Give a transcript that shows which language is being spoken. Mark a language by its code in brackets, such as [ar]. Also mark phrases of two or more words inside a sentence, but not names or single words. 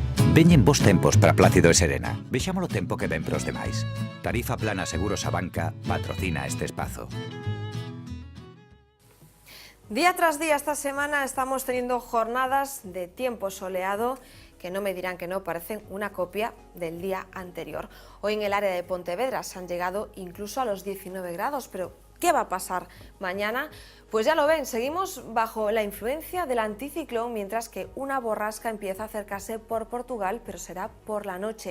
[gl] Veñen bons tempos para Plácido e Serena. Vexamos o tempo que ven pros demais. Tarifa Plana Seguros a Banca patrocina este espazo. [es] Día tras día esta semana estamos teniendo jornadas de tiempo soleado que no me dirán que no, parecen una copia del día anterior. Hoy en el área de Pontevedra se han llegado incluso a los 19 grados, pero ¿qué va a pasar mañana? Pues ya lo ven, seguimos bajo la influencia del anticiclón, mientras que una borrasca empieza a acercarse por Portugal, pero será por la noche.